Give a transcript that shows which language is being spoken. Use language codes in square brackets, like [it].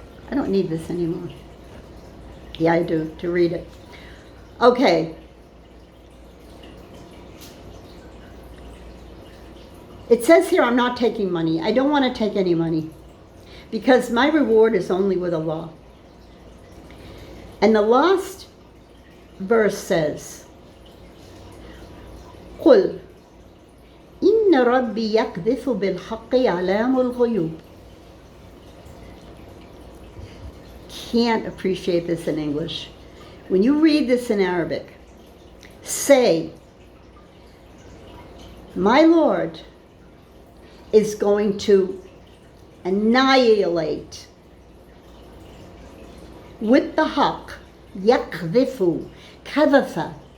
[en] I don't need this anymore. Yeah, I do, to read it. Okay. It says here, I'm not taking money. I don't want to take any money because my reward is only with Allah. And the last verse says, [ar] قُلْ إِنَّ رَبِّي يَقْذِفُ بِالْحَقِّ عَلَامُ الْغُيُوبِ. [en] Can't appreciate this in English. When you read this in Arabic, say, my Lord is going to annihilate with the haqq, yaqdhifu, kadhafa.